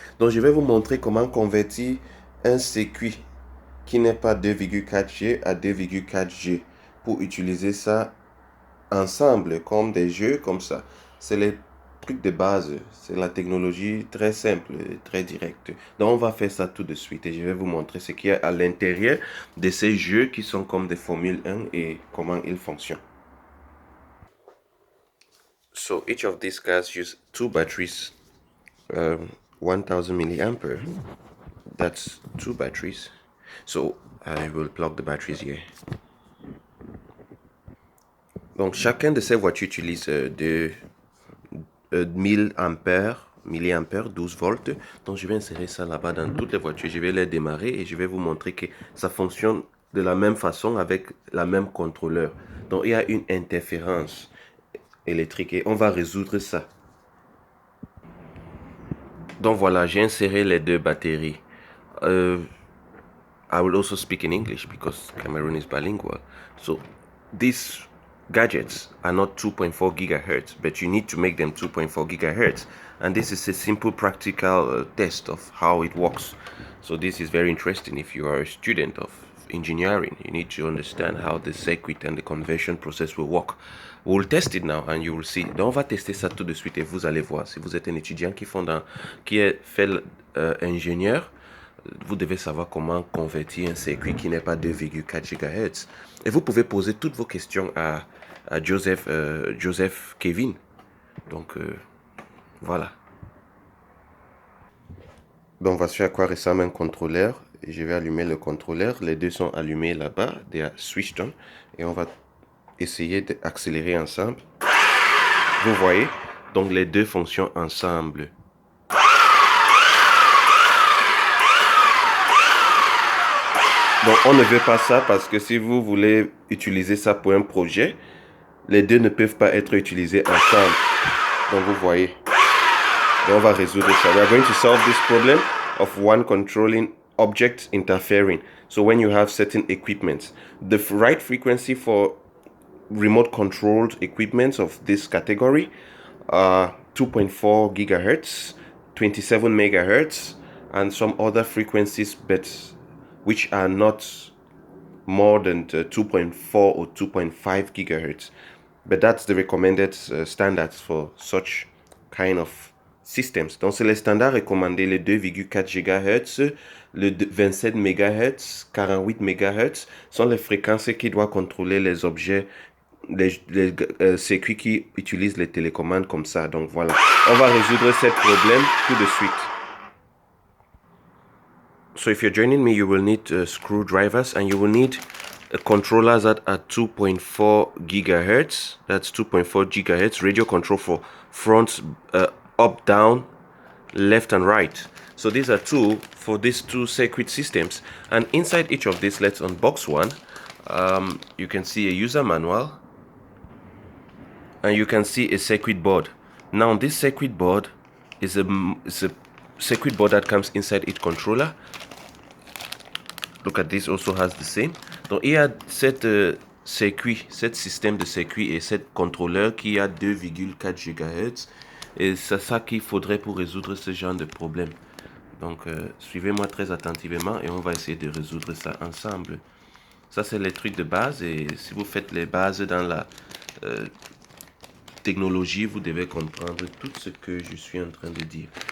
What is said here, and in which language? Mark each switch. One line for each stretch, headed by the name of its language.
French: Donc je vais vous montrer comment convertir un circuit qui n'est pas 2,4 G à 2,4 G pour utiliser ça ensemble comme des jeux comme ça. C'est les trucs de base, c'est la technologie très simple, très directe. Donc on va faire ça tout de suite et je vais vous montrer ce qu'il y a à l'intérieur de ces jeux qui sont comme des Formule 1 et comment ils fonctionnent.
English: So each of these cars use two batteries, 1000 milliampere. That's two batteries. So I will plug the batteries here.
French: Donc chacun de ces voitures utilise de 1000 ampères, milliampères, 12 volts. Donc je vais insérer ça là-bas dans toutes les voitures. Je vais les démarrer et je vais vous montrer que ça fonctionne de la même façon avec la même contrôleur. Donc il y a une interférence électrique et on va résoudre ça. Donc voilà, j'ai inséré les deux batteries.
English: I will also speak in English because Cameroon is bilingual. So these gadgets are not 2.4 gigahertz, but you need to make them 2.4 gigahertz. And this is a simple practical test of how it works. So this is very interesting if you are a student of engineering. You need to understand how the circuit and the conversion process will work. We'll test it now and you will see.
French: Donc on va tester ça tout de suite et vous allez voir. Si vous êtes un étudiant qui est fait ingénieur, vous devez savoir comment convertir un circuit qui n'est pas 2,4 GHz. Et vous pouvez poser toutes vos questions à Joseph Kevin. Donc, voilà. Donc, voici à quoi ressemble un contrôleur. Et je vais allumer le contrôleur. Les deux sont allumés là-bas.
English: They are switched on.
French: Et on va essayer d'accélérer ensemble. Vous voyez? Donc, les deux fonctionnent ensemble. Donc on ne veut pas ça parce que si vous voulez utiliser ça pour un projet, les deux ne peuvent pas être utilisés ensemble. Donc vous voyez. Donc on va résoudre ça.
English: We are going to solve this problem of one controlling object interfering. So when you have certain equipment, the right frequency for remote controlled equipment of this category are 2.4 gigahertz, 27 megahertz, and some other frequencies, but which are not more than 2.4 or 2.5 gigahertz. But that's the recommended standards for such kind of systems.
French: Donc c'est les standards recommandés, les 2,4 GHz, le 27 MHz, 48 MHz sont les fréquences qui doivent contrôler les objets, les circuits qui utilisent les télécommandes comme ça. Donc voilà, on va résoudre ce problème tout de suite.
English: So if you're joining me, you will need screwdrivers and you will need controllers that are 2.4 gigahertz. That's 2.4 gigahertz radio control for front, up, down, left and right. So these are two for these two circuit systems. And inside each of these, let's unbox one. You can see a user manual and you can see a circuit board. Now this circuit board is a circuit board that comes inside each controller. Look at this, also has the same.
French: Donc il y a cette cet système de circuit et cette contrôleur qui a 2,4 GHz. Et c'est ça qu'il faudrait pour résoudre ce genre de problème. Donc suivez-moi très attentivement et on va essayer de résoudre ça ensemble. Ça c'est les trucs de base, et si vous faites les bases dans la technologie, vous devez comprendre tout ce que je suis en train de dire.